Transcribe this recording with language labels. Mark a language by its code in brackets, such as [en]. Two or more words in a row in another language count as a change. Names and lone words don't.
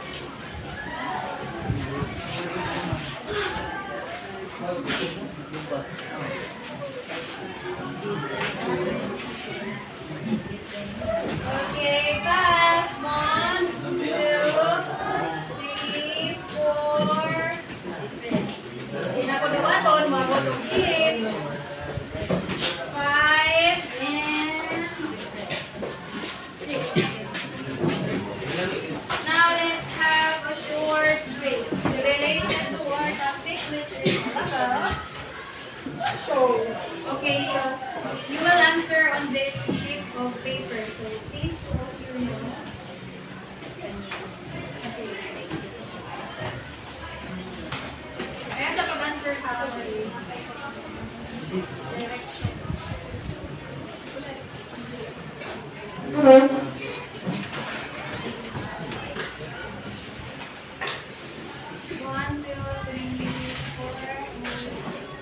[en] Okay, pass. 1, 2, 3, 4. [hil] Hindi na ko liwaton, mga botong tips. [en] 5 and 6. Now let's have a short break. Related to our topic, which is about show. Okay, so you will answer on this sheet of paper. So please close your notes. [hil] Okay. Kaya sa pag-answer ka, [en] One, two, three, four.